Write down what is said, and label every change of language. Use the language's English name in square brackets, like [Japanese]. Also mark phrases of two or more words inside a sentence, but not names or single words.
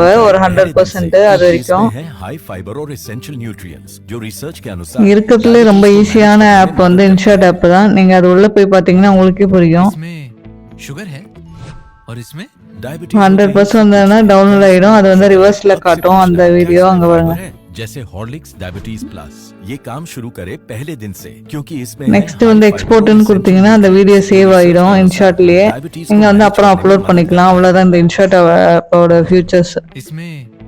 [Tamil] ஒரு 100% அது வரைக்கும் இருக்கிறதுல ரொம்ப ஈஸியான ஆப் வந்து இன்ஷாட் ஆப் தான். நீங்க அது உள்ள போய் பாத்தீங்கன்னா உங்களுக்கே புரியும். 100% டவுன்லோட் ஆயிடும். அது வந்து ரிவர்ஸ்ல காட்டும் அந்த வீடியோ. அங்க பாருங்க. [Hindi] जैसे हॉर्लिक्स डायबिटीज प्लस ये काम शुरू करे पहले दिन से क्योंकि इसमें नेक्स्ट [Tamil] வந்து எக்ஸ்போர்ட்னு கொடுத்தீங்கன்னா அந்த வீடியோ சேவ் ஆயிடும் இன்ஷாட்லயே. நீங்க வந்து அப்புறம் அப்லோட் பண்ணிக்கலாம். அவ்வளவுதான் இந்த இன்ஷாட் ஆப்போட ஃபியூச்சர்ஸ்.